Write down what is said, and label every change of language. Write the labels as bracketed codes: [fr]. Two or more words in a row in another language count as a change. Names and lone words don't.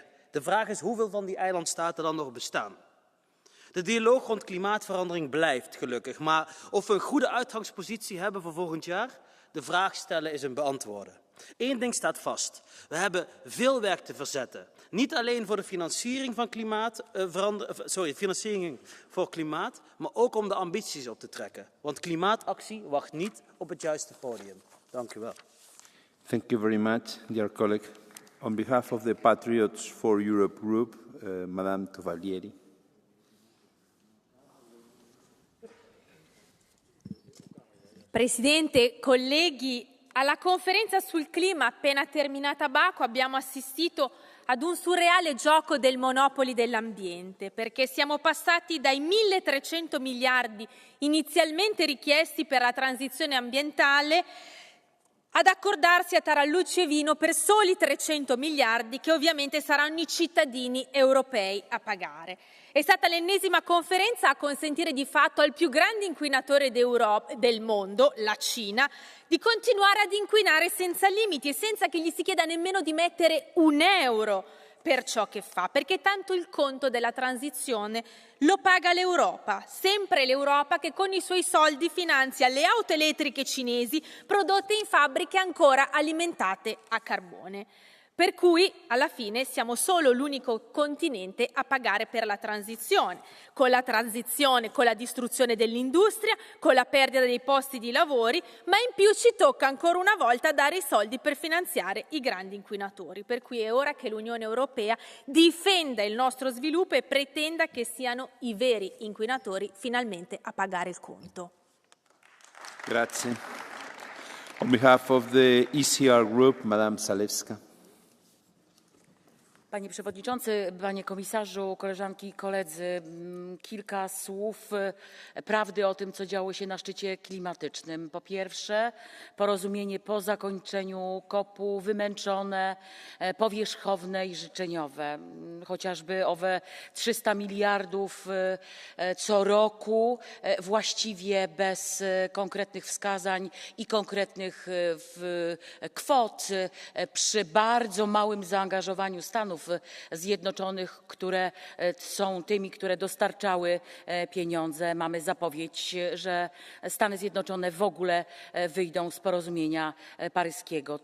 [nl] De vraag is hoeveel van die eilandstaten dan nog bestaan. De dialoog rond klimaatverandering blijft gelukkig, maar of we een goede uitgangspositie hebben voor volgend jaar, de vraag stellen is een beantwoorden. Eén ding staat vast. We hebben veel werk te verzetten. Niet alleen voor de financiering van financiering voor klimaat, maar ook om de ambities op te trekken. Want klimaatactie wacht niet op het juiste podium. Dank u wel. [en] Thank you very much, dear colleague. On behalf of the Patriots for Europe Group, Madame Tovallieri. [it] Presidente, colleghi, alla conferenza sul clima appena terminata a Baku abbiamo assistito ad un surreale gioco del monopoli dell'ambiente, perché siamo passati dai 1.300 miliardi inizialmente richiesti per la transizione ambientale ad accordarsi a tarallucci e vino per soli 300 miliardi che ovviamente saranno i cittadini europei a pagare. È stata l'ennesima conferenza a consentire di fatto al più grande inquinatore del mondo, la Cina, di continuare ad inquinare senza limiti e senza che gli si chieda nemmeno di mettere un euro per ciò che fa, perché tanto il conto della transizione lo paga l'Europa, sempre l'Europa che con i suoi soldi finanzia le auto elettriche cinesi prodotte in fabbriche ancora alimentate a carbone. Per cui, alla fine, siamo solo l'unico continente a pagare per la transizione, con la distruzione dell'industria, con la perdita dei posti di lavoro, ma in più ci tocca ancora una volta dare i soldi per finanziare i grandi inquinatori. Per cui è ora che l'Unione Europea difenda il nostro sviluppo e pretenda che siano i veri inquinatori finalmente a pagare il conto. Grazie. [en] On behalf of the ECR Group, Madame Zalewska. [pl] Panie Przewodniczący, Panie Komisarzu, koleżanki i koledzy, kilka słów prawdy o tym, co działo się na szczycie klimatycznym. Po pierwsze, porozumienie po zakończeniu COP-u wymęczone, powierzchowne i życzeniowe. Chociażby owe 300 miliardów co roku, właściwie bez konkretnych wskazań i konkretnych kwot, przy bardzo małym zaangażowaniu Stanów Zjednoczonych, które są tymi, które dostarczały pieniądze. Mamy zapowiedź, że Stany Zjednoczone w ogóle wyjdą z porozumienia paryskiego.